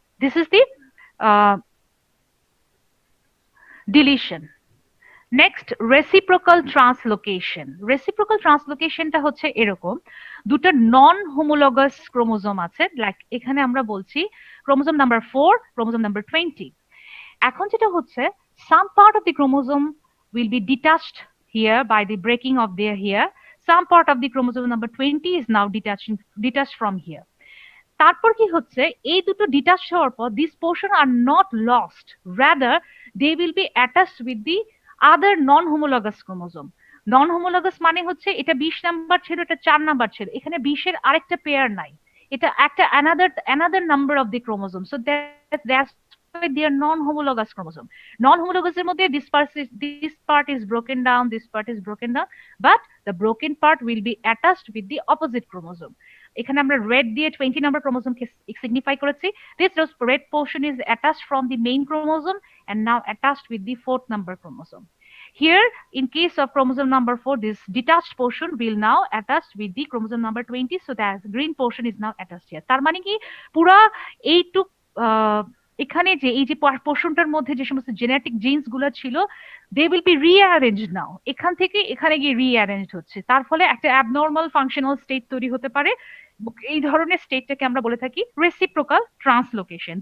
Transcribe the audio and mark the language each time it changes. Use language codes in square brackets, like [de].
[en] This is the deletion. [bn] Next reciprocal translocation. Reciprocal ট্রান্সলোকেশনটা হচ্ছে এরকম, দুটো নন হোমোলগাস ক্রোমোজোম আছে, লাইক এখানে আমরা বলছি ক্রোমোজোম নাম্বার 4, ক্রোমোজোম নাম্বার 20। এখন যেটা হচ্ছে, [en] some part of the chromosome will be detached here by the breaking of their here. Some part of the chromosome number 20 is now detached from here. [bn] তারপর কি হচ্ছে, এই দুটো ডিটাচ হওয়ার পর [en] This portion are not lost, rather they will be attached with the other non homologous chromosome. [bn] Non homologous মানে হচ্ছে এটা 20 নাম্বার ছিল, এটা 4 নাম্বার ছিল, এখানে 20-এর আরেকটা পেয়ার নাই, এটা একটা another number of the chromosome, [en] So that's why they are non-homologous chromosome. [bn] Non-homologous এর মধ্যে [en] this part is broken down, this part is broken down, but the broken part will be attached with the opposite chromosome. [bn] এখানে আমরা red দিয়ে 20 number ক্রোমোজোমকে signify করেছি। [en] This red portion is attached from the main chromosome and now attached with the 4th number chromosome. Here, in case of chromosome number 4, this detached portion will now attach with the chromosome number 20, so that green portion is now attached here. [bn] তার মানে কি পুরা এইটুক এখানে যে এই যে পোর্শনটার মধ্যে যে সমস্ত জেনেটিক জিনস গুলো ছিল, [en] they will be rearrange now, [bn] এখান থেকে এখানে গিয়ে রিঅ্যারেঞ্জ হচ্ছে, তার ফলে একটা অ্যাবনর্মাল ফাংশনাল স্টেট তৈরি হতে পারে। এই ধরনের স্টেটটাকে আমরা বলে থাকি রেসিপ্রোকাল ট্রান্সলোকেশন।